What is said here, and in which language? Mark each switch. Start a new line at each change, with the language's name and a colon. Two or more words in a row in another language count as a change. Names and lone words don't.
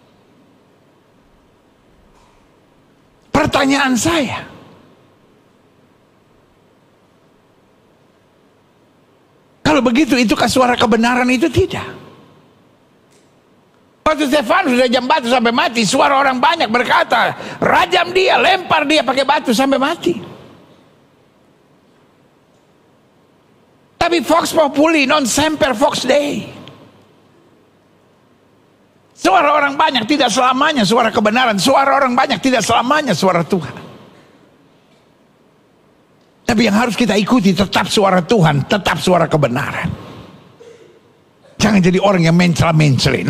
Indonesian: Pertanyaan saya, kalau begitu, itukah suara kebenaran itu? Tidak. Waktu Stefanus sudah jam batu sampai mati, suara orang banyak berkata, rajam dia, lempar dia pakai batu sampai mati.
Latin: Tapi vox populi, non semper vox dei.
Indonesian: Suara orang banyak tidak selamanya suara kebenaran. Suara orang banyak tidak selamanya suara Tuhan. Tapi yang harus kita ikuti tetap suara Tuhan, tetap suara kebenaran. Jangan jadi orang yang mencela-mencela.